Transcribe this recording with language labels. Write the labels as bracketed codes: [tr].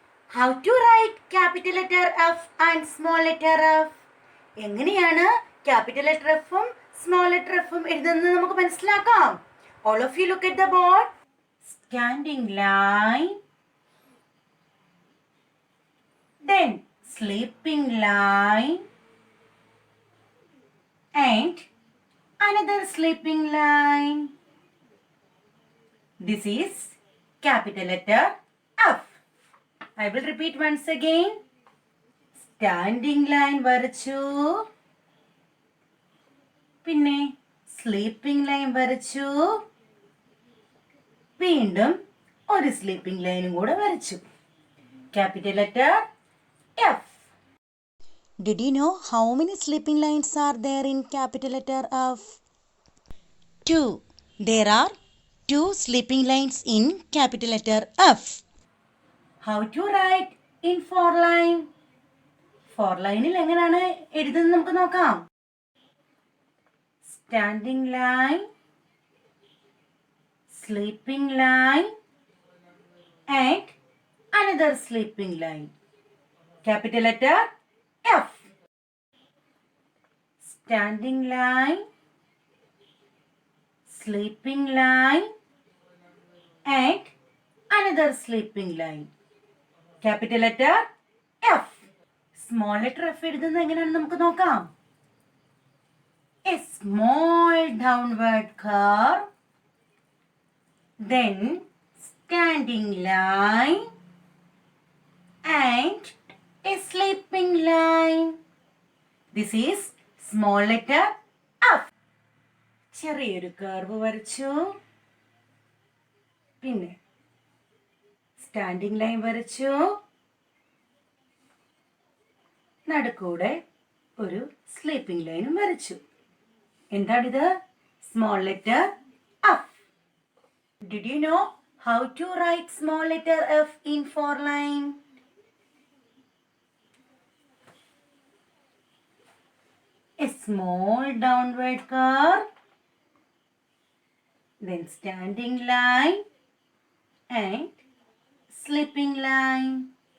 [en] How to write capital letter F and small letter F? [ml] എങ്ങനെയാണ് capital letter എഫും small letter എഫും എഴുതുന്നത് നമുക്ക് മനസ്സിലാക്കാം. [en] All of you look at the board. Standing line, then sleeping line and another sleeping line. This is capital letter F. I will repeat once again. Standing line [ml] വരച്ചു, പിന്നെ sleeping line വരച്ചു, വീണ്ടും ഒരു sleeping ലൈനും കൂടെ വരച്ചു. Capital letter F. [en] Did you know how many sleeping lines are there in capital letter F? 2. There are 2 sleeping lines in capital letter F. How to write in 4 line? [ml] 4 ലൈനിൽ എങ്ങനെയാണ് എഴുതുന്നത് നമുക്ക് നോക്കാം. [en] Standing line, sleeping line and another sleeping line. Capital letter F. Standing line, sleeping line and another sleeping line. Capital letter F. Small letter F [ml] എഴുതുന്നത് എങ്ങനെയാണ് നമുക്ക് നോക്കാം. [en] A small downward curve, then standing line and a sleeping line. This is small letter F. [ml] ചെറിയൊരു curve വരച്ചു, പിന്നെ standing line വരച്ചു, നടുക്കൂടെ ഒരു sleeping ലൈനും വരച്ചു. എന്താണിത്? Small letter F. [en] Did you know how to write small letter F in 4 line? A small downward curve, then standing line and sleeping line.